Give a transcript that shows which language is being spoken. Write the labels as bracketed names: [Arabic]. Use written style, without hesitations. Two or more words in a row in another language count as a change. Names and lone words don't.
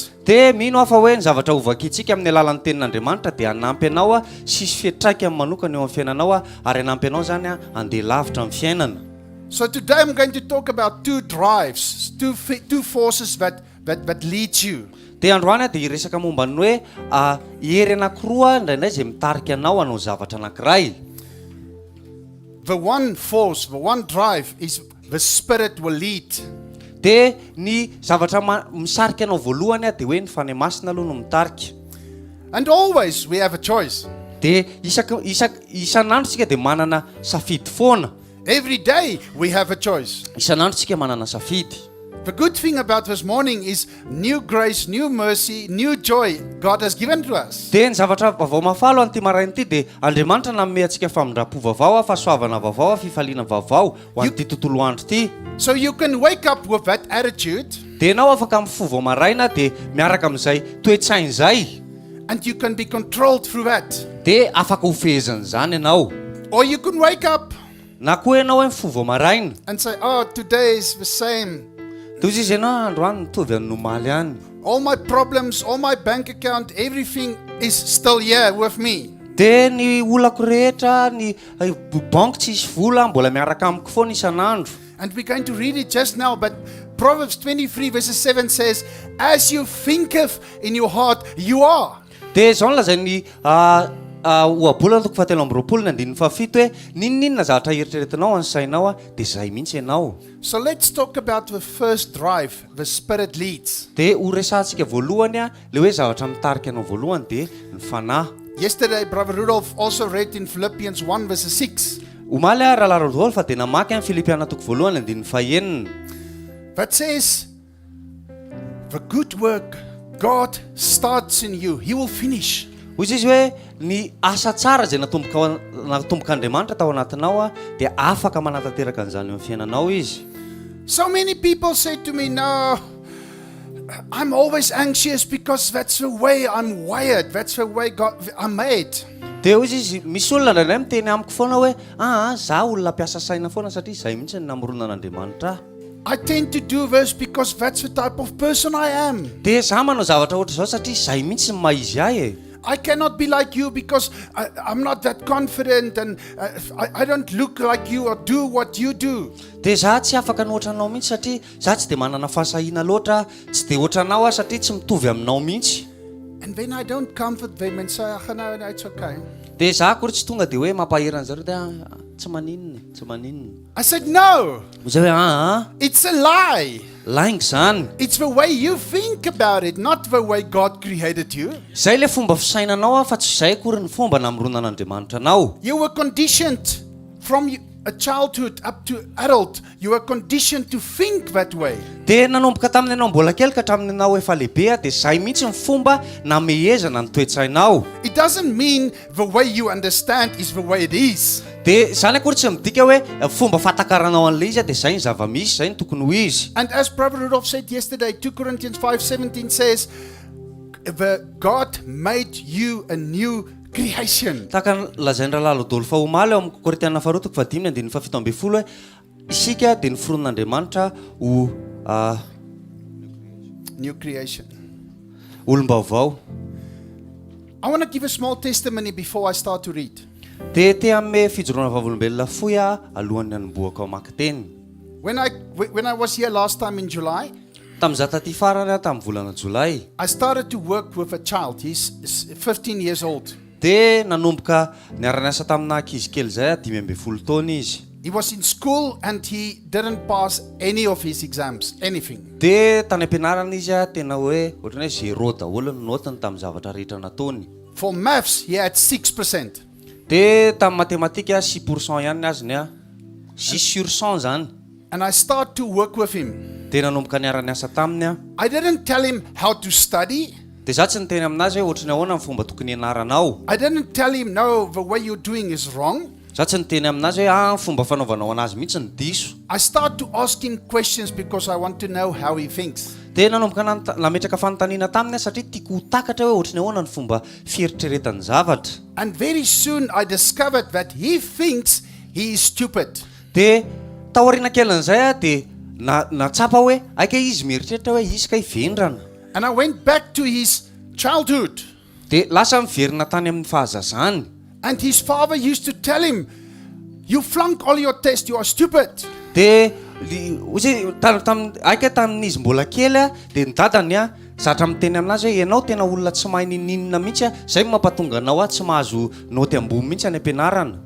[Malagasy] Dia mino afa hoe ny zavatra hovakitsika amin'ny alalan'ny tenin'Andriamanitra dia hanampy anao sisy fiatraika amin'ny manokana eo amin'ny fiainanao ary hanampy anao zany handeha lavitra amin'ny fiainana. [English] So today I'm going to talk about two drives, two forces that that leads you. [Malagasy] dia androany dia hiresaka momba ny hoe hery anankiroa indraindray izay mitarika anao hanao zavatra anankiray. [English] The one force, the one drive is the Spirit will lead. [Malagasy] dia ny zavatra misarika anao voalohany dia hoe ny fanahy masina aloha no mitarika. [English] And always we have a choice. [Malagasy] dia isan'andro tsika dia manana safidy foana. [English] Every day we have a choice. [Malagasy] Isan'andro tsika manana safidy. [English] The good thing about this morning is new grace, new mercy, new joy God has given to us. [Malagasy] dia ny zavatra vaovao mafalo an'ity maraina ity dia Andriamanitra nanome antsika famindrapo vaovao fahasoavana vaovao fifaliana vaovao ho an'ity tontolo andro ity. [English] So you can wake up with that attitude [Malagasy] dia ianao afaka mifovao maraina dia miaraka amin'izay toetsainy izay. [English] and you can be controlled through that. [Malagasy] dia afaka hofehezan'izany ianao. [English] Or you can wake up [Malagasy] na koa ianao hoe mifovao maraina [English] and say, oh, today is the same. [Malagasy] toy izy ianao androany mitovy amin'ny nomaly ihany. [English] All my problems, all my bank account, everything is still here with me. [Malagasy] dia ny olako rehetra ny banky tsy isy vola mbola miaraka amiko foana isan'andro. [English] And we're going to read it just now, but Proverbs 23 verses 7 says, as you thinketh in your heart, you are. [Malagasy] dia zao no lazainy oabolana toko fahatelo amby roapolo ny andininy fahafito hoe ninninona zavatra eritreretinao any sainao dia izay mihitsy ianao. [English] So let's talk about the first drive, the Spirit leads. [Malagasy] dia ho resantsika voalohany le hoe zavatra mitarika anao voalohany dia ny fanahy. [English] Yesterday, Brother Rudolph also read in Philippians 1 verses 6. [Malagasy] omaly rahala Rodolphe dia namaky amin'ny Filipiana toko voalohany andininy fahaenina. [English] That says, the good work God starts in you, He will finish. [Malagasy] hoy izy hoe ny asa tsara izay natomboka Andriamanitra tao anatinao dia afaka manatanteraka an'izany amin'ny fiainanao izy. [English] So many people say to me, no, I'm always anxious because that's the way I'm wired. That's the way I'm made. [Malagasy] dia hoy izy misy olona indraindray miteny amiko foana hoe za olona mpiasa saina foana satria izay mihitsy ny namoronana an'Andriamanitra. [English] I tend to do this because that's the type of person I am. [Malagasy] dia za manao zavatra ohatra izao satria izay mihitsy ny maizy ahy. [English] I cannot be like you because I'm not that confident and I don't look like you or do what you do. [Malagasy] dia za tsy afaka ny ohatranao mihitsy satria za tsy dia manana fahasahiana loatra tsy dia ohatranao satria tsy mitovy aminao mihitsy. [English] And then I don't comfort them and say, no, it's okay. [Malagasy] dia za akory tsy tonga dia hoe mampaherana zareo dia tsy maninona. [English] I said, no, [Malagasy] zay hoe [English] it's a lie. [Malagasy] laingy zany. [English] It's the way you think about it, not the way God created you. [Malagasy] Zay le fomba fisainanao fa tsy zay akory ny fomba namoronana Andriamanitra anao. [English] You were conditioned from a childhood up to adult. You were conditioned to think that way. [Malagasy] dia nanomboka tamin'ny anao mbola kely ka hatramin'ny anao efa lehibe dia zay mihitsy ny fomba namehezana ny toetsainao. [English] It doesn't mean the way you understand is the way it is. [Malagasy] dia zany akory tsy midika hoe fomba fatakaranao an'ilay izy dia zay ny zava-misy zay ny tokony ho izy. [English] And as Brother Rudolph said yesterday, 2 Corinthians 5:17 says, God made you a new creation. [Malagasy] tahaka lazainy rahalahy Rodolphe omaly eo amin'ny Korintiana faharoa toko fahadimy andininy fahafito amby folo hoe isika dia niforon'Andriamanitra ho [English] New creation. [Malagasy] olom-baovao. [English] I want to give a small testimony before I start to read. [Malagasy] dia te ame fijoroana vavolombelona foy alohan'ny hanomboaka ao maka teny. [English] When I was here last time in July, [Malagasy] tamin'izaho taty farany tamin'ny volana Jolay [English] I started to work with a child. He's 15 years old. [Malagasy] dia nanomboka niara-niasa tamina ankizy kely zay 15 taona izy. [English] He was in school and he didn't pass any of his exams, anything. [Malagasy] dia tany am-pianarana izy tena hoe ohatrany hoe zéro daholo ny notany tamin'ny zavatra rehetra nataony. [English] For maths, he had 6%. [Malagasy] dia tamin'ny matematika 6% ihany azy ny 6/100 zany. [English] And I started to work with him. [Malagasy] dia nanomboka niara-niasa taminy [English] I didn't tell him how to study. [Malagasy] dia za tsy niteny aminazy hoe ohatrany ahoana ny fomba tokony ianaranao. [English] I didn't tell him, no, the way you're doing is wrong. [Malagasy] za tsy niteny aminazy hoe ny fomba fanaovanao anazy mihitsy ny diso. [English] I started to ask him questions because I want to know how he thinks. [Malagasy] dia nanomboka nametraka fanontaniana taminy satria tiako ho takatra hoe ohatrany ahoana ny fomba fieritreretany zavatra. [English] And very soon I discovered that he thinks he is stupid. [Malagasy] dia taoriana kelin'izay dia natsapa hoe aika izy mieritreritra hoe izy ka hivendrana. [English] And I went back to his childhood. [Malagasy] dia lasa miverina tany amin'ny fahazazany. [English] And his father used to tell him, you flunk all your tests, you are stupid. [Malagasy] dia aika tamin'izy mbola kely a dia ny dadany a zatra miteny aminazy hoe ianao tena olona tsy mahay ninina mihitsy a zay mampatonga anao a tsy mahazo noty ambony mihitsy any ampianarana.